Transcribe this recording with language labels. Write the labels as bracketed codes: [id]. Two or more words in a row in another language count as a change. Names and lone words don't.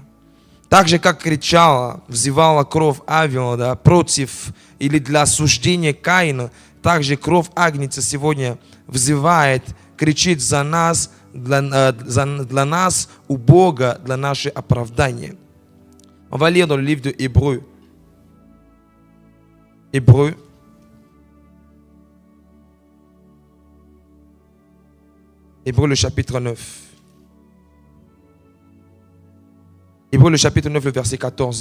[ru] Так же, как кричала, взывала кровь Авела против или для осуждения Каина, так же кровь Агнца сегодня взывает, кричит за нас, для нас у Бога, для наше оправдание. [fr] On va lire dans le livre de Hébreux. Hébreux. Hébreux le chapitre 9. Hébreux le chapitre 9, le verset 14.